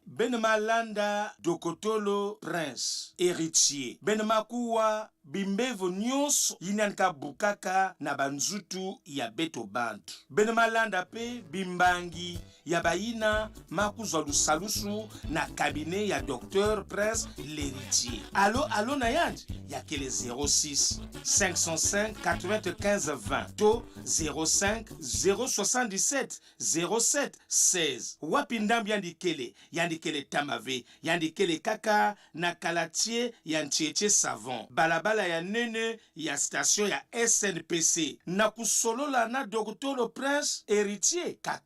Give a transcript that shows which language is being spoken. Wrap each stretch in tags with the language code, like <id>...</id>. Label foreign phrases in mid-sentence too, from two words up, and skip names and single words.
<ktu>ben malanda dokotolo Prince Héritier ben makuwa bimbevo nyonso yinanka bukaka na banzutu ya beto bantu bene malanda pe bimbangi ya bayina makuzwa lusalusu na cabinet ya Dr Prince l'héritier. Allo na yandi ya kele 06 505 95 20 to 05 077 07 16 wapi ndambi yandikele tamave yandikele kaka na kalatier ya Ncheche savon balabala ya nene ya station ya SNPC na kusolola na Dr Prince héritier kaka</ktu>